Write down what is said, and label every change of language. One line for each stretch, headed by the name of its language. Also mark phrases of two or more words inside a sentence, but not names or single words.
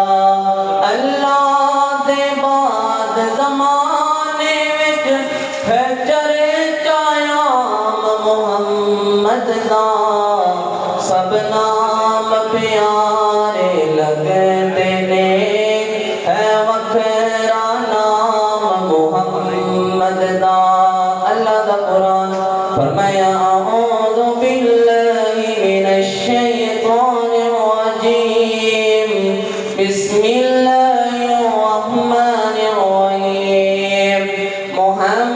Punjabi: اللہ دے بعد زمانے وچ اے چرچایا محمد دا. سب نام پیارے لگدے نے اے وکھرا نام محمد دا. اللہ دا قرآن فرمایا
Arabic: أعوذ بالله من الشيطان الرجيم بسم الله الرحمن الرحيم.